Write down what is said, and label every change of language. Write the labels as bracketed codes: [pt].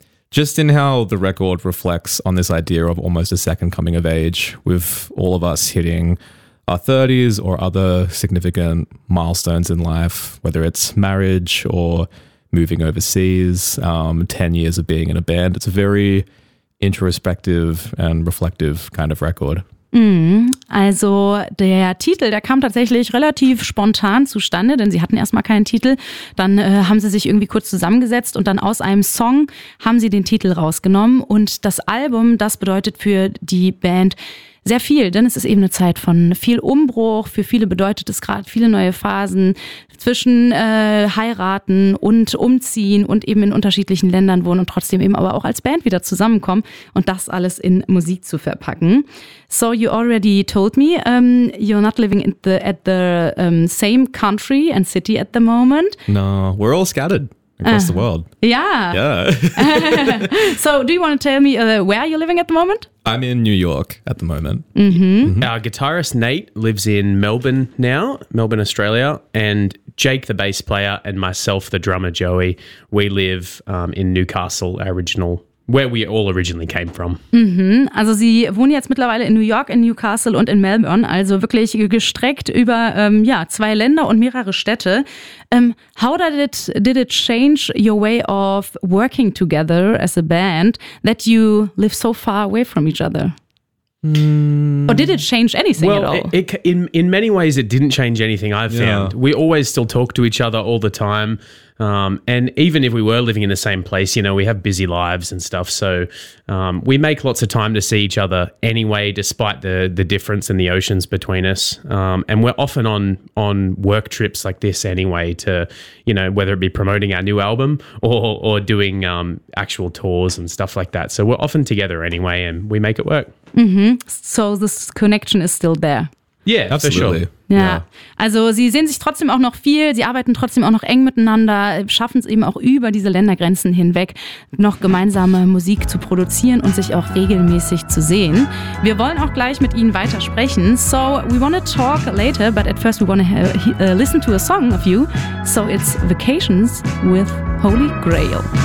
[en] Just in how the record reflects on this idea of almost a second coming of age, with all of us hitting our 30s or other significant milestones in life, whether it's marriage or moving overseas, 10 years of being in a band. It's a very introspective and reflective kind of record. [de] Also der Titel, der kam tatsächlich relativ spontan zustande, denn sie hatten erstmal keinen Titel. Dann haben sie sich irgendwie kurz zusammengesetzt und dann aus einem Song haben sie den Titel rausgenommen. Und das Album, das bedeutet für die Band sehr viel, denn es ist eben eine Zeit von viel Umbruch. Für viele bedeutet es gerade viele neue Phasen zwischen heiraten und umziehen und eben in unterschiedlichen Ländern wohnen und trotzdem eben aber auch als Band wieder zusammenkommen und das alles in Musik zu verpacken. [en] So you already told me you're not living in at the same country and city at the moment. No, we're all scattered across the world. Yeah. Yeah. So do you want to tell me where you're living at the moment? I'm in New York at the moment. Mm-hmm. Mm-hmm. Our guitarist Nate lives in Melbourne now, Melbourne, Australia, and Jake, the bass player, and myself, the drummer Joey, we live in Newcastle, our original, where we all originally came from. Mm-hmm. [de] Also sie wohnen jetzt mittlerweile in New York, in Newcastle und in Melbourne, also wirklich gestreckt über zwei Länder und mehrere Städte. [en] How did it change your way of working together as a band that you live so far away from each other? Or did it change anything at all? Well, in many ways, it didn't change anything, I've found. We always still talk to each other all the time. And even if we were living in the same place, you know, we have busy lives and stuff. So we make lots of time to see each other anyway, despite the difference in the oceans between us. And we're often on work trips like this anyway to, you know, whether it be promoting our new album or doing actual tours and stuff like that. So we're often together anyway and we make it work. Mm-hmm. So this connection is still there. Yeah, absolutely. For sure. [de] Ja. Also sie sehen sich trotzdem auch noch viel, sie arbeiten trotzdem auch noch eng miteinander, schaffen es eben auch über diese Ländergrenzen hinweg, noch gemeinsame Musik zu produzieren und sich auch regelmäßig zu sehen. Wir wollen auch gleich mit ihnen weiter sprechen. [en] So, we want to talk later, but at first we want to listen to a song of you. So it's Vacations with Holy Grail.